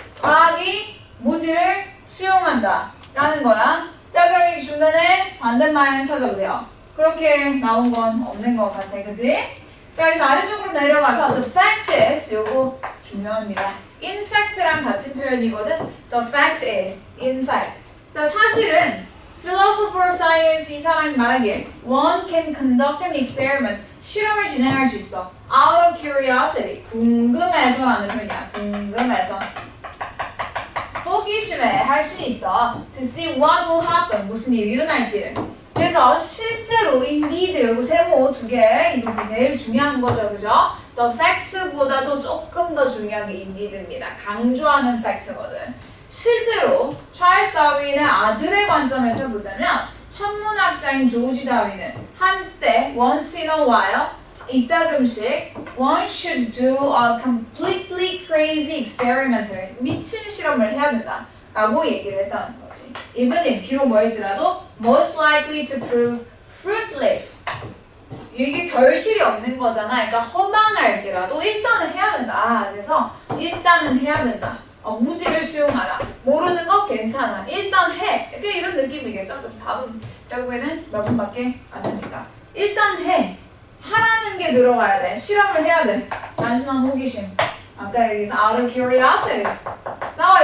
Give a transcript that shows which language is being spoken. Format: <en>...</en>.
<ko>과학이 무지를 수용한다 라는 거야. 자, 그럼 이 중간에 반대말 찾아보세요. 그렇게 나온 건 없는 것 같아. 그지? 자, 그래서 아래쪽으로 내려가서</ko> <en>the fact is</en> <ko>요거 중요합니다. in fact랑 같은 표현이거든.</ko> <en>The fact is, in fact.</en> <ko>자, 사실은</ko> <en>philosopher of science</en> <ko>이 사람이 말하길</ko> <en>one can conduct an experiment.</en> <ko>실험을 진행할 수 있어.</ko> <en>out of curiosity.</en> <ko>궁금해서라는 표현이야. 궁금해서. 호기심에 할 수는 있어.</ko> <en>To see what will happen.</en> <ko>무슨 일이 일어날지를. 그래서 실제로 indeed 여기 세모 두 개 이게 제일 중요한 거죠. 그죠? The fact보다도 조금 더 중요한 게 indeed입니다. 강조하는 fact거든. 실제로 찰스 다윈의 아들의 관점에서 보자면 천문학자인 조지 다윈은 한때</ko> <en>once in a while</en> <ko>이따금씩</ko> <en>one should do a completely crazy experimental</en> <ko>미친 실험을 해야 된다 라고 얘기를 했다는 거지.</ko> <en>even if</en> <ko>비록 뭐일지라도</ko> <en>most likely to prove fruitless</en> <ko>이게 결실이 없는 거잖아. 그러니까 허망할지라도 일단은 해야 된다. 그래서 일단은 해야 된다. 무지를 수용하라. 모르는 거 괜찮아. 일단 해. 이렇게 이런 느낌이겠죠. 그래서 답은 결국에는 몇 분밖에 안 되니까 일단 해. 하라는 게 들어가야 돼. 실험을 해야 돼. 단순한 호기심. 아까 여기서</ko> <en>out of curiosity</en> <ko>나와</ko>